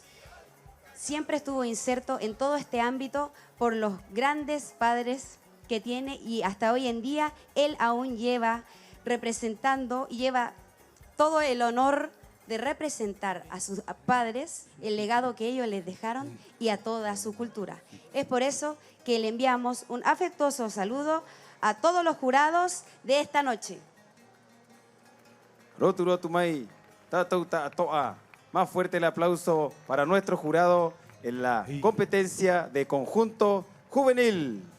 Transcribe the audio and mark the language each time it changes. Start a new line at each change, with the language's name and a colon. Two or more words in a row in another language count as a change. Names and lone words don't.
Spanish: Siempre estuvo inserto en todo este ámbito por los grandes padres que tiene y hasta hoy en día él aún lleva representando y lleva todo el honor de representar a sus padres, el legado que ellos les dejaron y a toda su cultura. Es por eso que le enviamos un afectuoso saludo a todos los jurados de esta noche.
Rapanui: Rotu rotu mai, tatou ta toa.
Spanish: Más fuerte el aplauso para nuestro jurado en la competencia de conjunto juvenil.